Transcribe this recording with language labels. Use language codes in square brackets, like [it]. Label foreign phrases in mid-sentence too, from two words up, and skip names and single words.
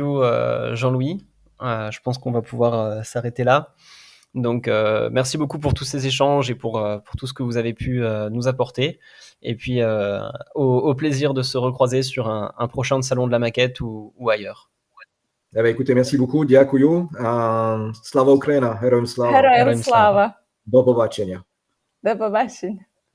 [fr] Je pense qu'on va pouvoir s'arrêter là. Donc, merci beaucoup pour tous ces échanges et pour tout ce que vous avez pu nous apporter. Et puis, au plaisir de se recroiser sur un prochain salon de la maquette ou ailleurs. Eh ben, écoutez, merci beaucoup. [uk] Дякую. Слава Україна, героям слава. Героям Героям слава. слава! До побачення. До побачення!